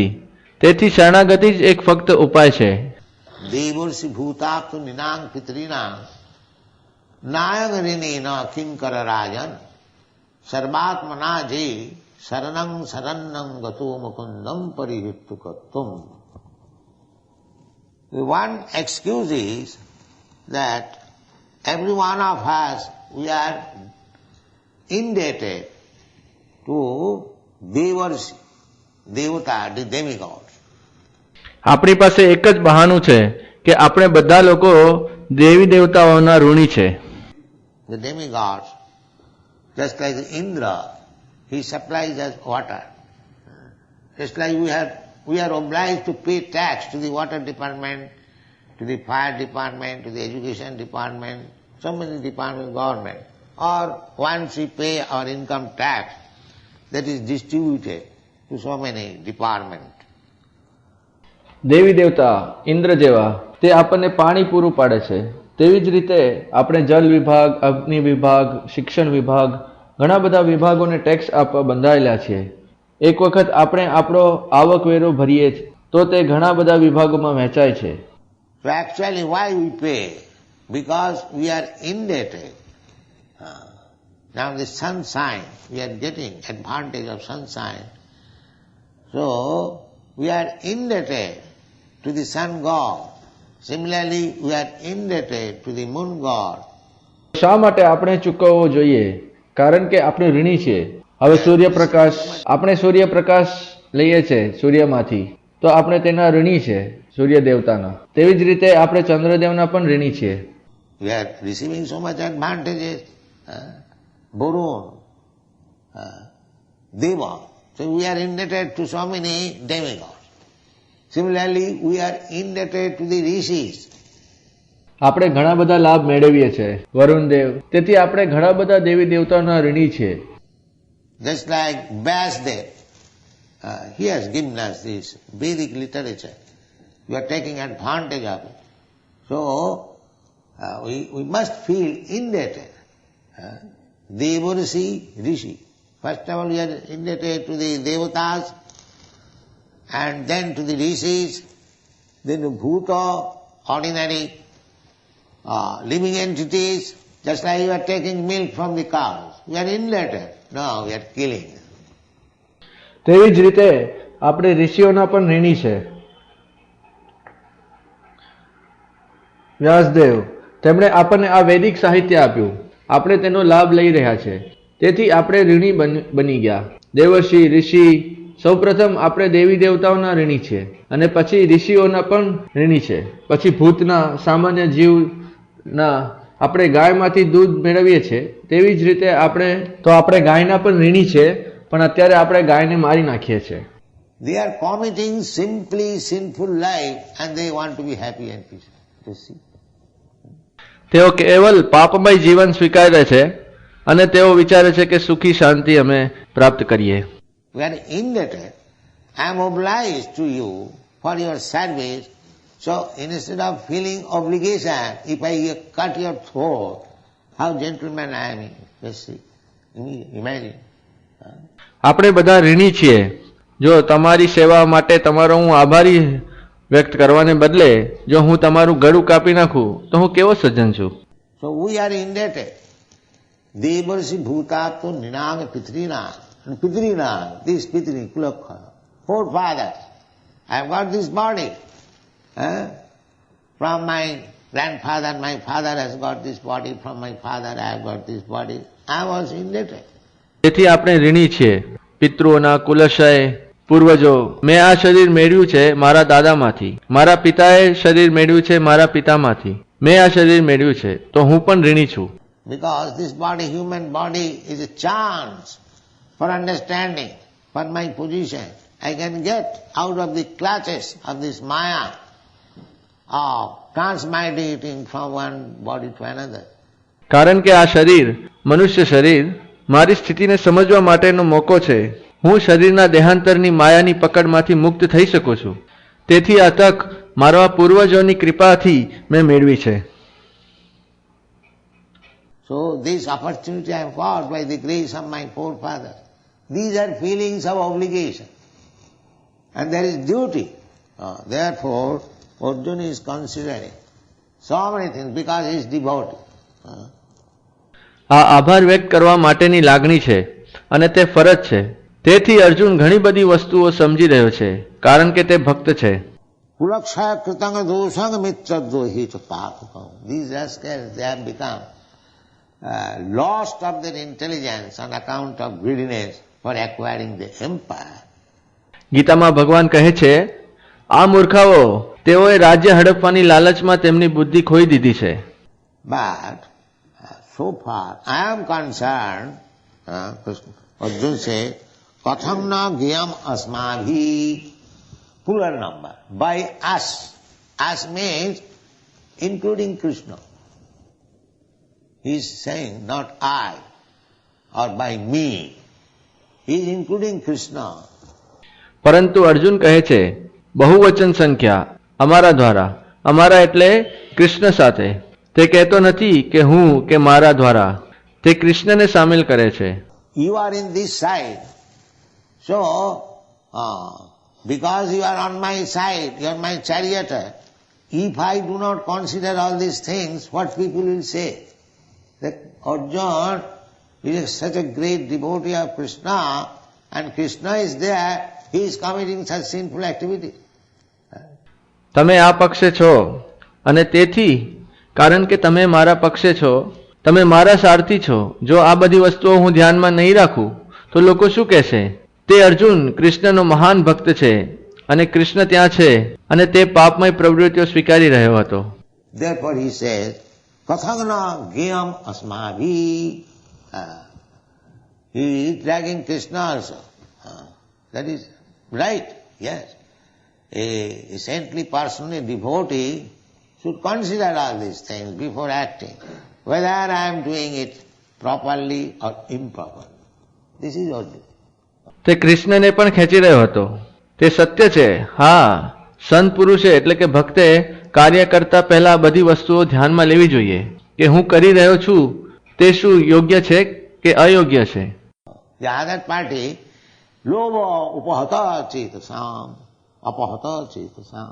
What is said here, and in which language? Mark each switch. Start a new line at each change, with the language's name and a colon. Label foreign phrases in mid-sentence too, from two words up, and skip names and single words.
Gujarati: તેથી શરણાગતિ જ એક ફક્ત ઉપાય છે.
Sanskrit: देवर्षि भूताप्तु निनांग पितॄणां नायग रिनेन किंकर राजन सर्वात्मना जे शरणं शरणं गतो मुकुंदम परिहितु कत्तुम.
English: One excuse is that every one of us, we are indebted to Devarsi, Devata, the demigods.
Gujarati: આપણી પાસે એક જ બહાનું છે કે આપણે બધા લોકો દેવી દેવતાઓના ઋણી છે.
English: The demigods, just like Indra, he supplies us water. Just like we are obliged to pay tax to the water department, to the fire department, to the education department, so many departments, government. Or once we pay our income tax, that is distributed to so many departments.
Gujarati: દેવી દેવતા ઇન્દ્ર જેવા તે આપણને પાણી પૂરું પાડે છે. તેવી જ રીતે આપણે જલ વિભાગ, અગ્નિ વિભાગ, શિક્ષણ વિભાગ, ઘણા બધા વિભાગોને ટેક્સ આપવા બંધાયેલા છીએ. એક વખત આપણે આપણો આવકવેરો ભરીએ તો તે ઘણા બધા વિભાગોમાં વહેંચાય છે.
English: So actually why we pay? Because we are indebted. Now the sunshine, we are getting advantage of sunshine. So we are indebted to the sun god. Similarly, we are indebted to the moon god.
Gujarati: શા માટે આપણે ચૂકવવો જોઈએ? કારણ કે આપણે ઋણી છીએ. હવે સૂર્યપ્રકાશ, આપણે સૂર્યપ્રકાશ લઈએ છીએ સૂર્યમાંથી, તો આપણે તેના ઋણી છે, સૂર્ય દેવતાના. તેવી જ રીતે આપણે ચંદ્રદેવના પણ ઋણી છીએ.
English: We are receiving so much advantages. Varun, Deva. So we are indebted to so many demigods. Similarly, we are indebted to the rishis.
Gujarati: આપણે ઘણા બધા લાભ મેળવીએ છીએ, વરુણ દેવ. તેથી આપણે ઘણા બધા દેવી દેવતાઓના ઋણી છીએ.
English: Just like Vyasdev, he has given us this Vedic literature. We are taking advantage of it. So, we must feel indebted. Devarsi, Rishi. First of all, we are indebted to the Devatas, and then to the Rishis, then to Bhuta, ordinary living entities, just like you are taking milk from the cows. We are indebted. No, we are killing.
Gujarati: તેવી જ રીતે આપણે ઋષિઓના પણ ઋણી છે. વ્યાસદેવ, તેમણે આપણને આ વૈદિક સાહિત્ય આપ્યું, આપણે તેનો લાભ લઈ રહ્યા છે, તેથી આપણે ઋણી બની ગયા. દેવર્ષિ, ઋષિ, સૌપ્રથમ આપણે દેવી દેવતાઓના ઋણી છે, અને પછી ઋષિઓના પણ ઋણી છે, પછી ભૂતના, સામાન્ય જીવના. આપણે ગાયમાંથી દૂધ મેળવીએ છીએ, તેવી જ રીતે આપણે ગાયના પણ ઋણી છે, પણ અત્યારે આપણે ગાયને મારી નાખીએ છીએ.
English: They are committing simply sinful life and they want to be happy and peaceful. You see?
Gujarati: તેઓ કેવલ પાપમય જીવન સ્વીકારે છે અને તેઓ વિચારે છે કે સુખી શાંતિ અમે પ્રાપ્ત કરીએ.
English: We are indebted. I am obliged to you for your service. So instead of feeling obligation, if I cut your throat, how gentleman I am. You see? Imagine.
Gujarati: આપણે બધા ઋણી છીએ. જો તમારી સેવા માટે તમારો હું આભારી વ્યક્ત કરવાને બદલે જો હું તમારું ગળું કાપી નાખું તો હું કેવો સજ્જન છું.
English: So we are indebted.
Sanskrit: देवर्षि भूततो निनांग पितृणां.
English: And pitrinang, this pitri, kulakha, forefathers. I have got this body. From my grandfather, my father has got this body. From my father, I have got this body. I was indebted.
Gujarati: તેથી આપણે ઋણી છીએ. પિતૃઓના કુલશય, પૂર્વજો. મેં આ શરીર મેળવ્યું છે મારા દાદામાંથી, મારા પિતાએ શરીર મેળવ્યું છે મારા પિતામાંથી, મેં આ શરીર મેળવ્યું છે, તો હું પણ ઋણી છું.
English: Because this body, human body, is a chance for understanding, for my position. I can get out of the clutches of this maya of transmigrating from one body to another.
Gujarati: કારણ કે આ શરીર, મનુષ્ય શરીર, મારી સ્થિતિને સમજવા માટેનો મોકો છે. હું શરીરના દેહાંતરની માયાની પકડમાંથી મુક્ત થઈ શકું છું. તેથી આ તક મારા પૂર્વજોની કૃપાથી મેં મેળવી છે.
English: So this opportunity I have got by the grace of my forefathers. These are feelings of obligation. And there is duty. Therefore, Arjuna is considering so many things because he is devotee.
Gujarati: આ આભાર વ્યક્ત કરવા માટેની લાગણી છે અને તે ફરજ છે. તેથી અર્જુન ઘણી બધી વસ્તુઓ સમજી રહ્યો છે કારણ કે તે ભક્ત છે.
Sanskrit: कुलक्षय कृतंग दोषंग मित्रद्रोहि चपापकम.
English: These rascals, they have become lost of their intelligence on account of greediness for acquiring the empire.
Gujarati: ગીતામાં ભગવાન કહે છે, આ મૂર્ખાઓ, તેઓએ રાજ્ય હડપવાની લાલચમાં તેમની બુદ્ધિ ખોઈ દીધી છે.
English: But so far I am concerned, Arjuna says,
Sanskrit: कथम न ग्यम अस्माभि,
English: plural number, by us. Us means including Krishna. He is saying not I or by me. He is including Krishna.
Gujarati: પરંતુ અર્જુન કહે છે, બહુવચન સંખ્યા, અમારા દ્વારા. અમારા એટલે કૃષ્ણ સાથે. તે કહેતો નથી કે હું કે મારા દ્વારા. તે કૃષ્ણને સામેલ કરે છે.
English: You are in this side. So, because you are on my side, you are my charioteer. If I do not consider all these things, what people will say? That Arjuna is such a great devotee of Krishna, and Krishna is there, he is committing such sinful activity. તમે આ પક્ષે છો અને તેથી કારણ કે તમે મારા પક્ષે છો, તમે મારા સારથી છો, જો આ બધી વસ્તુઓ હું ધ્યાનમાં નહીં રાખું તો લોકો શું કહેશે? તે અર્જુન કૃષ્ણનો મહાન ભક્ત છે અને કૃષ્ણ ત્યાં છે અને તે પાપમય પ્રવૃત્તિઓ સ્વીકારી રહ્યો હતો. Therefore he says,
Sanskrit: कथग्न ग्यम अस्मवि.
English: He is dragging Krishna also. That is right, yes. A saintly person, a devotee, should consider all these things before acting, whether I am doing it properly or improperly. This is what it is.
Gujarati: તે કૃષ્ણને પણ ખેંચી રહ્યો હતો. તે સત્ય છે. હા, સંત પુરુષે એટલે કે ભક્તે કાર્ય કરતા પહેલા બધી વસ્તુઓ ધ્યાનમાં લેવી જોઈએ કે હું કરી રહ્યો છું તે શું યોગ્ય છે કે અયોગ્ય છે.
English: The other party,
Sanskrit: लोबो उपहत चेतसम, अपहत चेतसम.